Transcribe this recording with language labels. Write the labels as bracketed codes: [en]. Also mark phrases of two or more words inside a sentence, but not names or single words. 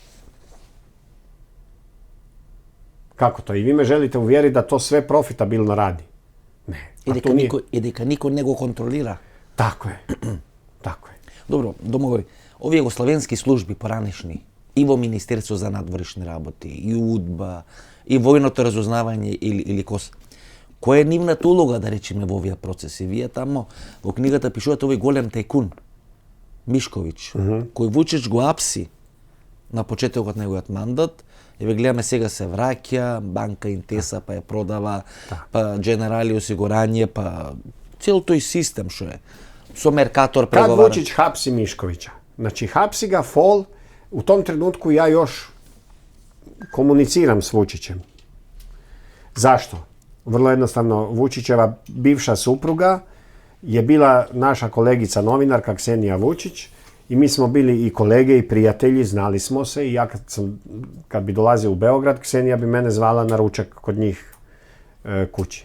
[hr] Kako to? I vi me želite uvjeriti da to sve profitabilno radi? Ne. I da niko nego kontrolira. Tako je. Tako je. [mk] Добро, Домагој, ови југословенски служби поранешни, и во Министерство за надворешни работи, и УДБА, и војното разузнавање или КОС. Која е нивната улога, да речеме, во овие процеси? Вие тамо во книгата пишувате овој голем тајкун, Мишковиќ, кој Вучич го апси на почетокот на неговиот мандат, и ве гледаме сега се враќа, банка Интеса па ја продава, па Дженерали осигурање, па цел тој систем што е. Со Меркатор преговара. [hr] Kad Vučić hapsi Miškovića? Znači, hapsi ga FOL, u tom trenutku ja još komuniciram s Vučićem. Zašto? Vrlo jednostavno, Vučićeva bivša supruga je bila naša kolegica novinarka Ksenija Vučić i mi smo bili i kolege i prijatelji, znali smo se i ja kad bi dolazio u Beograd, Ksenija bi mene zvala na ručak kod njih kući.